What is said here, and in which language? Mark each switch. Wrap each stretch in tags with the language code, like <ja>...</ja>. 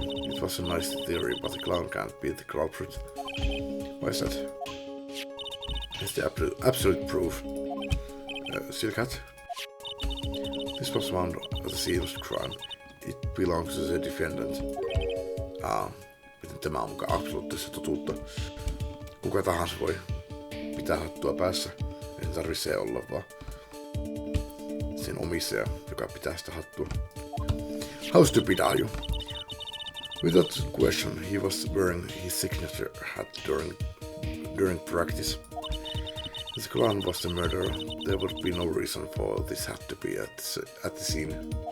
<en>It was a nice theory, but the clown can't be the culprit. Why is that? It's the absolute proof. Silk hat? This was found at the scene of the crime. It belongs to the defendant.</en> <fi>Miten tämä on mukaan absoluuttista totuutta? Kuka tahansa voi pitää hattua päässä. Ei tarvitse se olla, vaan sen omistaja, joka pitää sitä hattua.</fi> <en>How stupid are you? Without question, he was wearing his signature hat during practice. If the clown was the murderer, there would be no reason for this hat to be at the scene.</en>